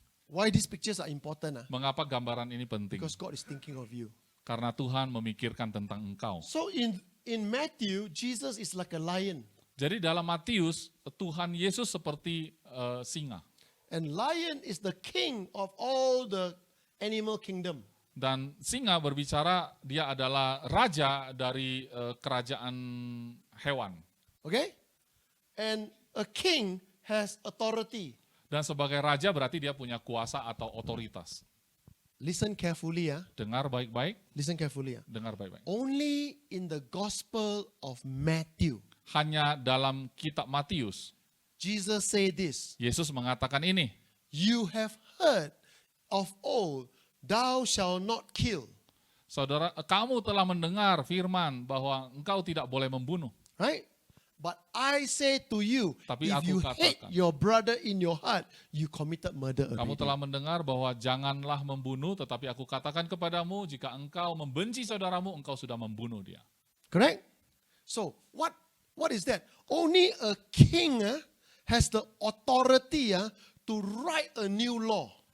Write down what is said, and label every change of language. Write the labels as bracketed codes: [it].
[en] why these pictures are important, [id] mengapa gambaran ini penting. [en] because God is thinking of you. [id] Karena Tuhan memikirkan tentang engkau. [en] So in Matthew, Jesus is like a lion, [id] Jadi dalam Matius, Tuhan Yesus seperti singa. [en] and lion is the king of all the animal kingdom. [id] Dan singa berbicara, dia adalah raja dari kerajaan hewan. [en] Okay? And a king has authority. [id] Dan sebagai raja berarti dia punya kuasa atau otoritas. [en] Listen carefully, [id] Dengar baik-baik, [en] Listen carefully, [id] dengar baik-baik. [en] Only in the Gospel of Matthew, [id] Hanya dalam kitab Matius, [en] Jesus said this, [id] Yesus mengatakan ini, [en] you have heard of old, thou shalt not kill. [id] saudara, kamu telah mendengar firman bahwa engkau tidak boleh membunuh. [en] Right? But I say to you, [id] Tapi [en] if [id] aku [en] you [id] katakan. [en] hate your brother in your heart, you committed murder [id] Kamu [en] already. [id] telah mendengar bahwa janganlah membunuh, tetapi aku katakan kepadamu, jika engkau membenci saudaramu, engkau sudah membunuh dia. [en] Correct? So, what is that? Only a king has the authority to write a new law.